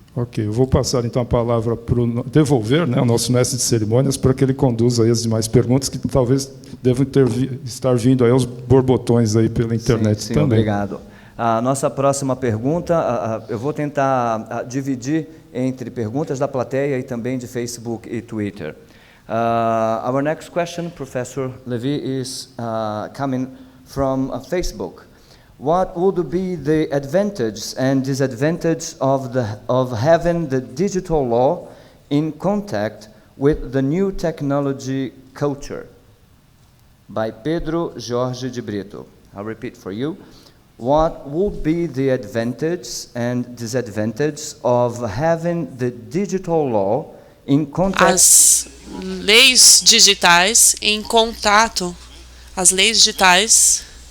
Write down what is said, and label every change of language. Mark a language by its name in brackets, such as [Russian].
[Portuguese] Ok, eu vou passar então a palavra para devolver, né, o nosso mestre de cerimônias, para que ele conduza aí as demais perguntas que talvez devam estar vindo aí aos borbotões aí pela internet sim, também. Obrigado. A nossa próxima pergunta, eu vou tentar dividir entre perguntas da plateia e também de Facebook e Twitter. [English] Our next question, Professor Levy, is coming from Facebook. What would be the advantages and disadvantages of having the digital law in contact with the new technology culture? By Pedro Jorge de Brito. I'll repeat for you. What would be the advantages and disadvantages of having the digital law in contact? [Portuguese] As leis digitais em contato, as leis digitais